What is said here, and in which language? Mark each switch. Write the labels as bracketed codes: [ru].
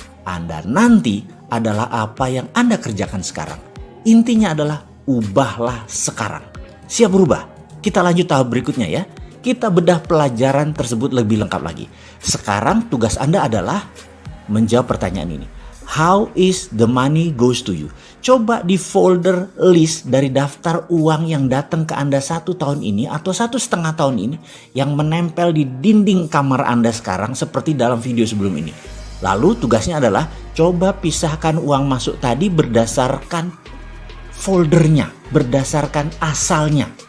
[id] Anda nanti adalah apa yang Anda kerjakan sekarang. Intinya adalah ubahlah sekarang. Siap berubah? Kita lanjut tahap berikutnya ya. Kita bedah pelajaran tersebut lebih lengkap lagi. Sekarang tugas Anda adalah menjawab pertanyaan ini. [en] How is the money goes to you? [id] Coba di folder list dari daftar uang yang datang ke Anda 1 tahun ini atau 1,5 tahun ini yang menempel di dinding kamar Anda sekarang seperti dalam video sebelum ini. Lalu tugasnya adalah coba pisahkan uang masuk tadi berdasarkan foldernya, berdasarkan asalnya.